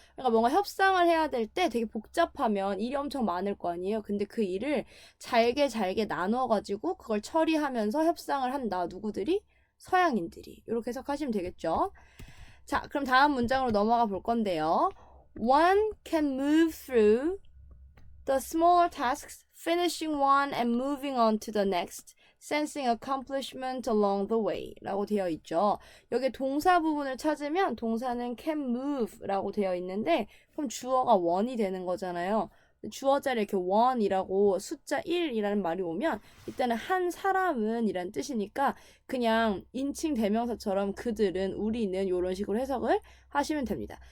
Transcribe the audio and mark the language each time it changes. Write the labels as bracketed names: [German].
[Korean] 그러니까 뭔가 협상을 해야 될 때 되게 복잡하면 일이 엄청 많을 거 아니에요. 근데 그 일을 잘게 나눠가지고 그걸 처리하면서 협상을 한다. 누구들이? 서양인들이. 이렇게 해석하시면 되겠죠. 자, 그럼 다음 문장으로 넘어가 볼 건데요. [English] One can move through the smaller tasks, finishing one and moving on to the next, sensing accomplishment along the way [Korean] 라고 되어 있죠. 여기 동사 부분을 찾으면 동사는 can move 라고 되어 있는데 그럼 주어가 one이 되는 거잖아요. 주어 자리에 이렇게 one이라고 숫자 1이라는 말이 오면 이때는 한 사람은 이란 뜻이니까 그냥 인칭 대명사처럼 그들은 우리는 이런 식으로 해석을 하시면 됩니다.